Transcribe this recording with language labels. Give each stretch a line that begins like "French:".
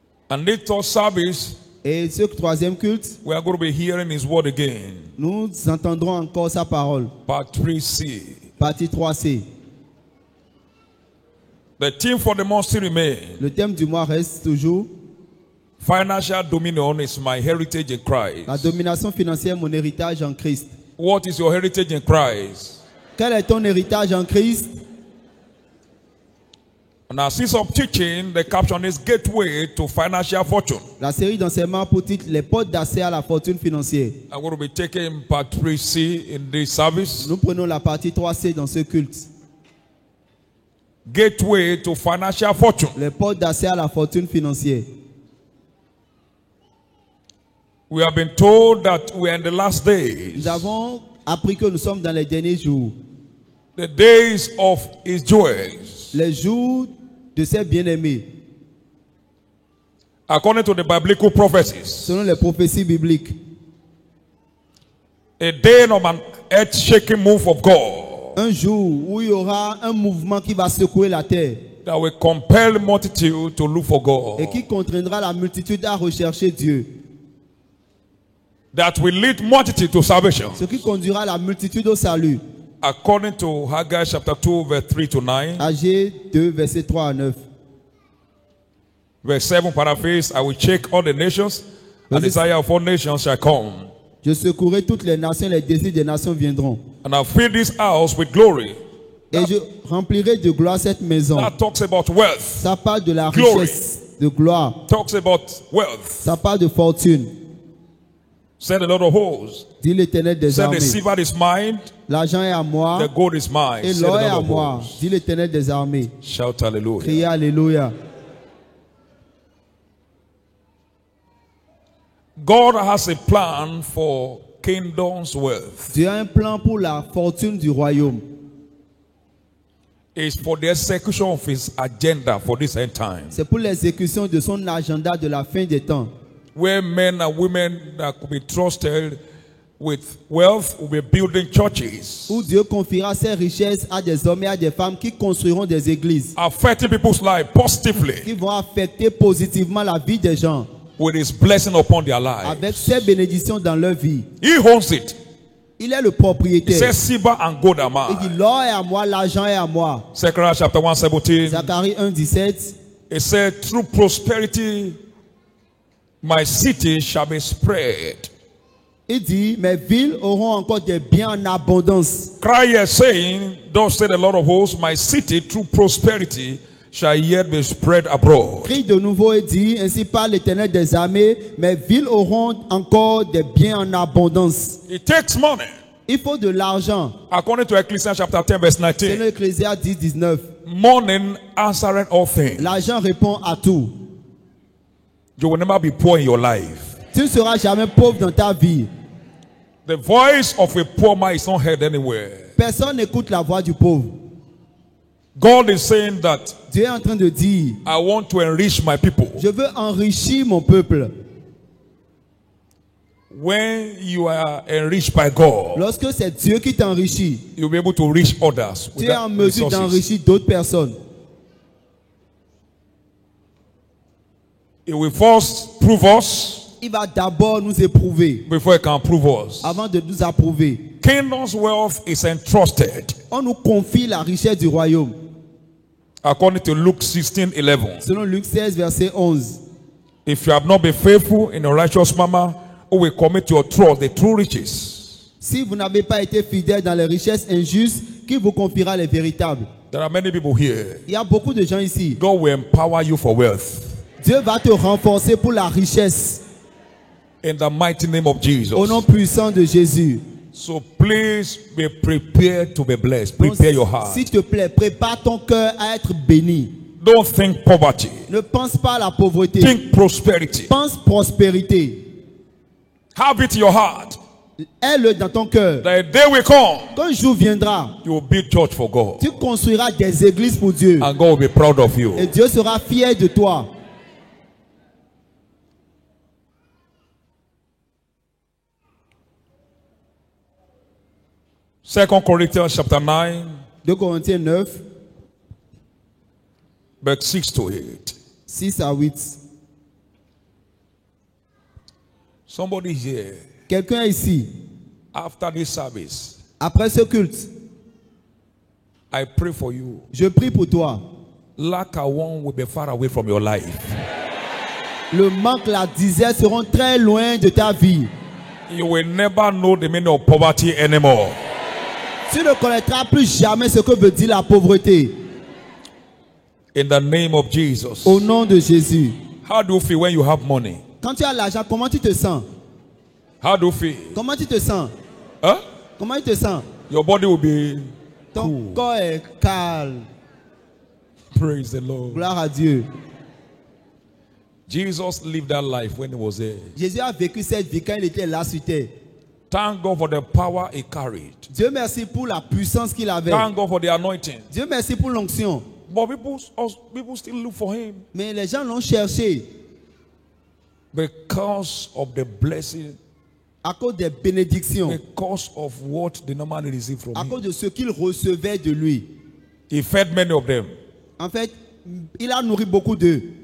English: And this third service,
French: Et ce troisième culte,
English: we are going to be hearing His word again.
French: nous entendrons encore sa parole.
English: Part 3C.
French: Partie 3C.
English: The theme for the month still remains.
French: Le thème du mois reste toujours
English: Financial dominion is my heritage in
French: la
English: Christ.
French: domination financière, mon héritage en Christ.
English: What is your heritage in Christ?
French: Quel est ton héritage en Christ?
English: And our series of teaching, the caption is Gateway to Financial Fortune.
French: La série d'enseignements pour titre Les portes d'accès à la fortune financière.
English: I'm going to be taking part 3C in this service.
French: Nous prenons la partie 3C dans ce culte.
English: Gateway to Financial Fortune.
French: Les portes d'accès à la fortune financière.
English: We have been told that we are in the last days.
French: Nous avons appris que nous sommes dans les derniers jours.
English: The days of His joys.
French: Les jours de ses bien-aimés.
English: According to the biblical prophecies.
French: Selon les prophéties bibliques.
English: A day of an earth-shaking move of God.
French: Un jour où il y aura un mouvement qui va secouer la terre.
English: That will compel the multitude to look for God.
French: Et qui contraindra la multitude à rechercher Dieu.
English: That will lead multitude to salvation.
French: Ce qui conduira la multitude au salut.
English: According to Haggai chapter 2 verse 3 to 9.
French: Agé 2, versets 3 à 9.
English: Verse 7 paraphrase, I will shake all the nations, and the desire of all nations shall come.
French: Je secouerai toutes les nations, les désirs des nations viendront.
English: And I'll fill this house with glory.
French: Et je remplirai de gloire cette maison.
English: That talks about wealth.
French: Ça parle de la
English: Glory.
French: richesse, de gloire.
English: Talks about wealth.
French: Ça parle de fortune.
English: Said the Lord of hosts.
French: Dit l'Éternel des
English: Said the
French: armées.
English: silver is mine,
French: L'argent est à moi
English: the gold is mine.
French: et
English: Said the
French: l'or est
English: Lord
French: à
English: of
French: moi.
English: hosts.
French: Dit l'Éternel des armées.
English: Shout hallelujah.
French: Criez Alléluia.
English: God has a plan for kingdom's wealth.
French: Dieu a un plan pour la fortune du royaume.
English: It's for the execution of His agenda for this end time.
French: C'est pour l'exécution de son agenda de la fin des temps.
English: Where men and women that could be trusted with wealth will be building churches.
French: Où Dieu confiera ses richesses à des hommes et à des femmes qui construiront des églises.
English: Affecting people's lives positively
French: Qui vont affecter positivement la vie des gens.
English: with His blessing upon their lives.
French: Avec ses bénédictions dans leur vie.
English: He owns it.
French: Il est le
English: He
French: propriétaire.
English: says, silver and gold are
French: Il dit
English: mine.
French: l'or est à moi, l'argent est à moi.
English: Zechariah chapter 1:17.
French: Zacharie 1:17.
English: It said, through prosperity, my city shall be spread.
French: Il dit, mes villes auront encore des biens en abondance.
English: Cry ye saying, thus said the Lord of hosts, my city through prosperity shall yet be spread abroad.
French: Crie de nouveau et dit, ainsi parle l'Éternel des armées, mes villes auront encore des biens en abondance.
English: It takes money
French: Il faut de l'argent.
English: According to Ecclesiastes chapter 10 verse
French: C'est
English: 19.
French: l'Ecclésiaste 10, 19.
English: Money answereth all things.
French: L'argent répond à tout.
English: You will never be poor in your life.
French: Tu ne seras jamais pauvre dans ta vie.
English: The voice of a poor man is not heard anywhere.
French: Personne n'écoute la voix du pauvre.
English: God is saying that
French: Dieu est en train de dire,
English: I want to enrich my people.
French: je veux enrichir mon peuple.
English: When you are enriched by God,
French: Lorsque c'est Dieu qui t'enrichit,
English: you'll be able to reach others.
French: tu
English: with
French: es
English: that
French: en mesure
English: resources.
French: d'enrichir d'autres personnes.
English: It will first prove us
French: Il va d'abord nous éprouver
English: before it can prove us.
French: avant de nous approuver.
English: Kingdom's wealth is entrusted.
French: On nous confie la richesse du royaume.
English: According to Luke 16:11.
French: Selon Luc 16, verset 11.
English: If you have not been faithful in a righteous manner, who will commit your trust the true riches?
French: Si vous n'avez pas été fidèle dans les richesses injustes, qui vous confiera les véritables?
English: There are many people here.
French: Il y a beaucoup de gens ici.
English: God will empower you for wealth.
French: Dieu va te renforcer pour la richesse.
English: In the mighty name of Jesus.
French: Au nom puissant de Jésus.
English: So please be prepared to be blessed.
French: Donc,
English: Prepare your heart.
French: s'il te plaît, prépare ton cœur à être béni.
English: Don't think poverty.
French: Ne pense pas à la pauvreté.
English: Think prosperity.
French: Pense prospérité.
English: Have it in your heart.
French: Aie-le dans ton cœur.
English: The day will come,
French: Quand un jour viendra,
English: you will build church for God.
French: tu construiras des églises pour Dieu.
English: And God will be proud of you.
French: Et Dieu sera fier de toi.
English: Second Corinthians chapter 9,
French: 2 Corinthiens 9,
English: verse 6 to 8.
French: 6 à 8.
English: Somebody here,
French: Quelqu'un ici,
English: after this service,
French: après ce culte,
English: I pray for you.
French: je prie pour toi.
English: Lack and want will be far away from your life.
French: Le manque, la disette seront très loin de ta vie.
English: You will never know the meaning of poverty anymore.
French: Tu ne connaîtras plus jamais ce que veut dire la pauvreté.
English: In the name of Jesus.
French: Au nom de Jésus.
English: How do you feel when you have money?
French: Quand tu as l'argent, comment tu te sens?
English: How do you feel?
French: Comment tu te sens? Huh? Comment tu te sens?
English: Your body will be
French: Ton
English: cool.
French: corps est calme.
English: Praise the Lord.
French: Gloire à Dieu.
English: Jesus lived that life when he was there.
French: Jésus a vécu cette vie quand il était là sur terre.
English: Thank God for the power he carried.
French: Dieu merci pour la puissance qu'il avait.
English: Thank God for the anointing.
French: Dieu merci pour l'onction.
English: But people still look for him
French: Mais les gens l'ont cherché
English: because of the blessing,
French: à cause des bénédictions,
English: because of what they normally receive from
French: à
English: him.
French: cause de ce qu'il recevait de lui.
English: He fed many of them.
French: En fait, il a nourri beaucoup d'eux.